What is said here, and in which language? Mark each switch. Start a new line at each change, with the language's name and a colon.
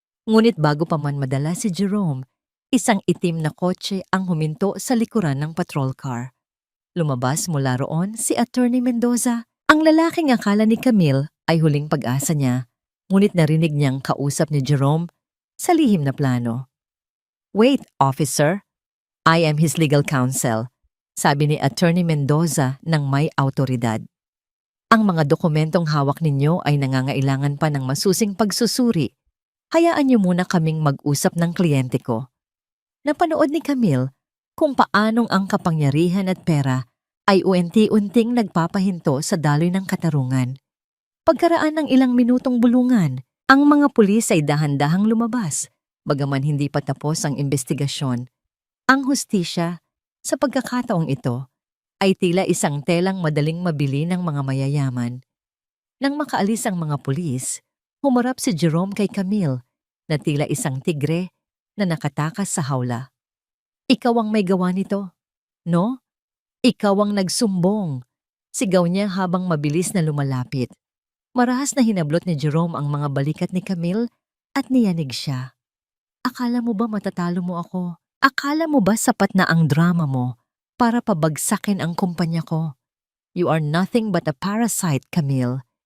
Filipino: Ngunit bago pa man madala si Jerome, isang itim na kotse ang huminto sa likuran ng patrol car. Lumabas mula roon si Attorney Mendoza. Ang lalaking akala ni Camille ay huling pag-asa niya, ngunit narinig niyang kausap ni Jerome sa lihim na plano.
English: "Wait, officer. I am his legal counsel,"
Filipino: sabi ni Attorney Mendoza ng may autoridad. "Ang mga dokumentong hawak ninyo ay nangangailangan pa ng masusing pagsusuri. Hayaan niyo muna kaming mag-usap ng kliyente ko." Napanood ni Camille kung paanong ang kapangyarihan at pera ay unti-unting nagpapahinto sa daloy ng katarungan. Pagkaraan ng ilang minutong bulungan, ang mga pulis ay dahan-dahang lumabas, bagaman hindi pa tapos ang investigasyon. Ang hustisya, sa pagkakataong ito, ay tila isang telang madaling mabili ng mga mayayaman. Nang makaalis ang mga pulis, humarap si Jerome kay Camille na tila isang tigre na nakatakas sa hawla. "Ikaw ang may gawa nito, no? Ikaw ang nagsumbong," sigaw niya habang mabilis na lumalapit. Marahas na hinablot ni Jerome ang mga balikat ni Camille at niyanig siya. "Akala mo ba matatalo mo ako? Akala mo ba sapat na ang drama mo para pabagsakin ang kumpanya ko?
English: You are nothing but a parasite, Camille.